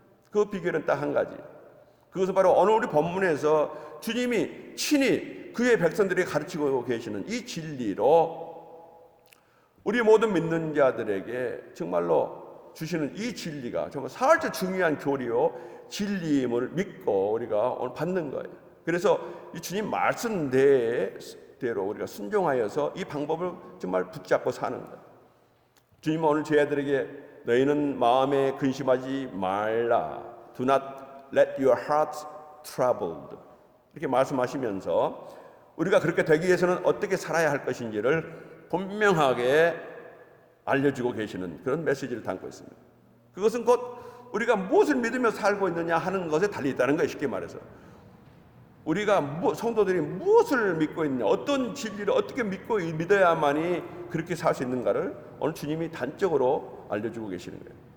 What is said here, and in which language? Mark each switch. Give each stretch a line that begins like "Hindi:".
Korean: 그 비결은 딱 한 가지. 그것은 바로 오늘 우리 본문에서 주님이 친히 그의 백성들에게 가르치고 계시는 이 진리로 우리 모든 믿는 자들에게 정말로 주시는 이 진리가 정말 사활적 중요한 교리요 진리임을 믿고 우리가 오늘 받는 거예요. 그래서 이 주님 말씀대로 우리가 순종하여서 이 방법을 정말 붙잡고 사는 거예요. 주님은 오늘 제자들에게 너희는 마음에 근심하지 말라.
English: Do not let your hearts troubled.
Korean: 이렇게 말씀하시면서 우리가 그렇게 되기 위해서는 어떻게 살아야 할 것인지를 분명하게 알려주고 계시는 그런 메시지를 담고 있습니다. 그것은 곧 우리가 무엇을 믿으며 살고 있느냐 하는 것에 달려있다는 거예요. 쉽게 말해서 우리가 성도들이 무엇을 믿고 있느냐, 어떤 진리를 어떻게 믿어야만이 그렇게 살 수 있는가를 오늘 주님이 단적으로 알려주고 계시는 거예요.